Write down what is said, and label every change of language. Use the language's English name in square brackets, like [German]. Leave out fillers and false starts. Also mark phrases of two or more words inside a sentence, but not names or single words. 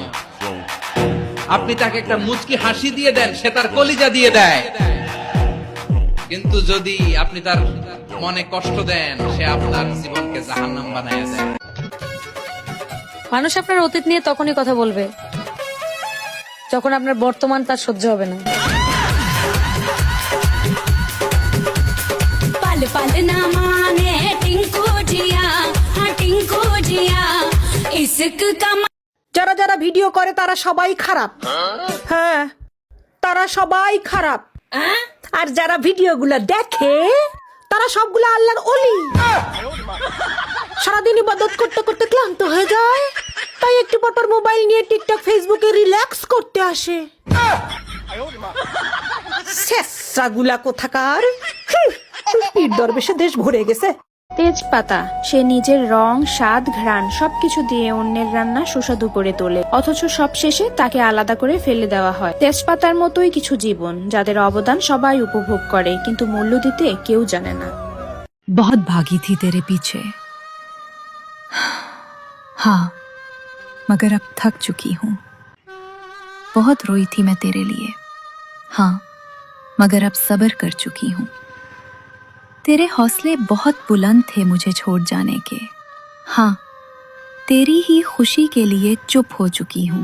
[Bangla] আপনি তাকে একটা মুচকি হাসি দিয়ে দেন, সে তার কলিজা দিয়ে দেয়, কিন্তু যদি আপনি তার মনে কষ্ট দেন, সে আপনার জীবনকে জাহান্নাম বানায় দেয়। মানুষ আপনার অতীত নিয়ে তখনই কথা বলবে যখন আপনার বর্তমান তার সহ্য হবে না। [Hindi] पल पल न माने टिंकू जिया, हाँ टिंकू जिया, इश्क का [Bangla] যারা যারা ভিডিও করে তারা সবাই খারাপ, হ্যাঁ তারা সবাই খারাপ, আর যারা ভিডিওগুলো দেখে তারা সবগুলো আল্লাহর ওলি। সারাদিন ইবাদত করতে করতে ক্লান্ত হয়ে যায়, তাই একটু পর মোবাইল নিয়ে টিকটক ফেসবুকে রিল্যাক্স করতে আসে। শেষরাগুলা কোথাকার, পীর দরবেশে দেশ ভরে গেছে। তেজপাতা সে নিজের রং, স্বাদ, ঘ্রাণ সবকিছু দিয়ে অন্যের রান্না সুস্বাদু করে তোলে, অথচ সব শেষে তাকে আলাদা করে ফেলে দেওয়া হয়। তেজপাতার মতোই কিছু জীবন, যাদের অবদান সবাই উপভোগ করে কিন্তু মূল্য দিতে কেউ জানে না। [Hindi] बहुत भागी थी तेरे पीछे, हाँ मगर अब थक चुकी हूँ। बहुत रोई थी मैं तेरे लिए, हाँ मगर अब सब्र कर चुकी हूँ। तेरे हौसले बहुत बुलंद थे मुझे छोड़ जाने के, हाँ तेरी ही खुशी के लिए चुप हो चुकी हूँ।